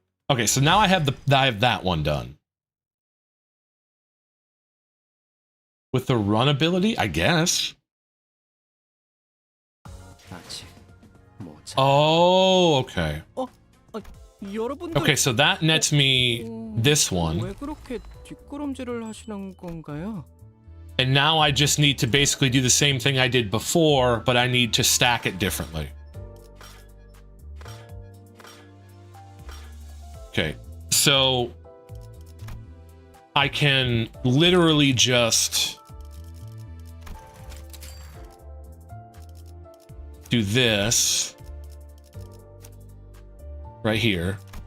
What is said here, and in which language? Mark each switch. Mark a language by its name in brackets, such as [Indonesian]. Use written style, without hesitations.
[English] Okay, so now I have that one done. With the run ability, I guess. [Korean] 아직 모자. [English] Oh, okay. [Korean] 여러분들 [English] Okay, so that nets me this one. [Korean] 왜 그렇게 뒷걸음질을 하시는 건가요? [English] And now I just need to basically do the same thing I did before, but I need to stack it differently. Okay, so I can literally just do this right here.